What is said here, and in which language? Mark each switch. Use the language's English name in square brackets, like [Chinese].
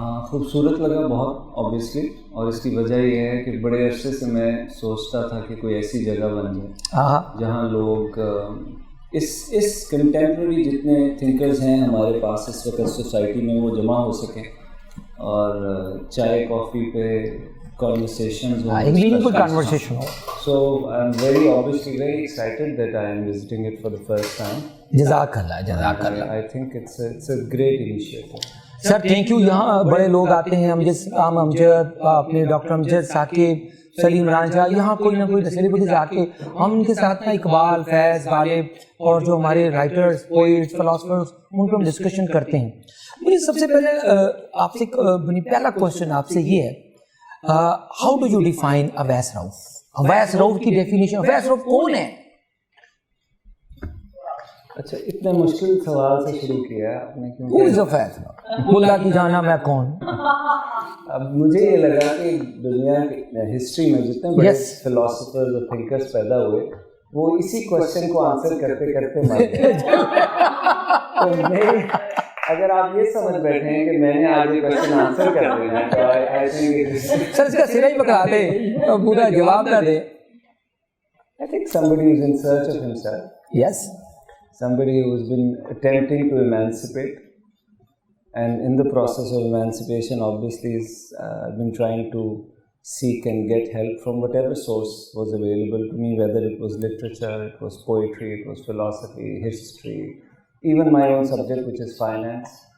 [Urdu] خوبصورت لگا بہت اوبیسلی، اور اس کی وجہ یہ ہے کہ بڑے عرصے سے میں سوچتا تھا کہ کوئی ایسی جگہ بن جائے جہاں لوگ اس کنٹمپرری جتنے تھنکرز ہیں ہمارے پاس اس وقت سوسائٹی میں وہ جمع ہو سکیں اور چائے کافی پہ conversations. [English] Meaningful conversation. So I'm very excited that I am visiting it for the first time. [Arabic] Jazakallah. [English] I think it's a great initiative. Sir, thank you. [Urdu] یہاں بڑے لوگ آتے ہیں، امجد، اپنے ڈاکٹر امجد، ثاقب، سلیم رانجھا، یہاں کوئی نہ کوئی سیلیبریٹیز آ کے ہم ان کے ساتھ اقبال، فیض، غالب اور جو ہمارے رائٹرز، پوئٹس، فلاسفرز، ان پہ ہم ڈسکشن کرتے ہیں. مجھے سب سے پہلے آپ سے پہلا کوشچن آپ سے یہ ہے، [English] how do you define [Urdu] Owais رؤف؟ اویس رؤف کی ڈیفینیشن، اویس رؤف کون ہے؟ اچھا، اتنے مشکل سوال سے شروع کیا ہے آپ نے. [English] Who is [Urdu] اویس رؤف؟ اللہ کی جانا میں کون. اب مجھے یہ لگا کہ دنیا کی ہسٹری میں جتنے بڑے فلاسفرز اور تھنکرز پیدا ہوئے وہ اسی کوشچن کو آنسر کرتے کرتے مر گئے. تو میں اگر آپ یہ سمجھ بیٹھے ہیں کہ میں نے آج یہ کوشچن آنسر کر دینا ہے تو آئی تھنک سر اس کا سرا ہی پکڑا دے، پورا جواب نہ دے. [English] I think somebody who's in search of himself. Yes. Somebody who's been attempting to emancipate, and in the process of emancipation obviously has been trying to seek and get help from whatever source was available to me, whether it was literature, it was poetry, it was philosophy, history, even my own subject, which is finance.